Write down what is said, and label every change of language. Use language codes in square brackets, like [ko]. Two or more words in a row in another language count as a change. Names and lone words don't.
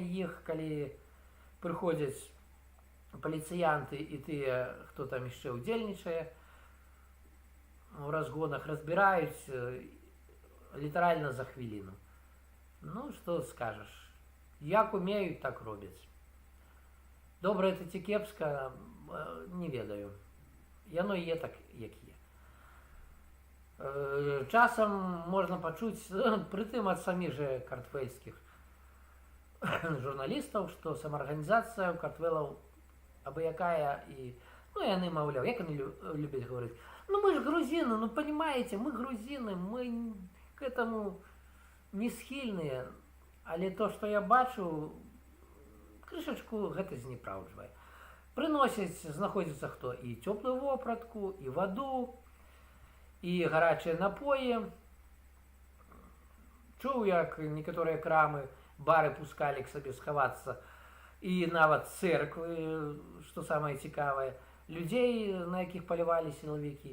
[be] Іх, калі прыходзяць паліцыянты і тыя, хто там яшчэ ўдзельнічае, у разгонах разбіраюць літаральна за хвіліну. Ну, што скажаш? Як умеюць, так робяць. Добра это ці кепска, не ведаю. Яно є так, як є. Часам можна пачуць, прытым ад саміх жа картвэльскіх журналістаў, што самаарганізацыя ў картвэлаў абыякая, і яны, маўляў, як яны любяць гаварыць, [ru] мы ж грузины, понимаете, мы грузины, мы к этому не [be] схільныя. Але то, што я бачу, крышачку гэта знепраўджвае. Прыносяць, знаходзіцца хто і цёплую вопратку, і ваду, і гарачыя напоі. Чуў, як некаторыя крамы, бары пускалі к сабе схавацца, і нават цэрквы, што самае цікавае, людзей, на якіх палівалі сілавікі.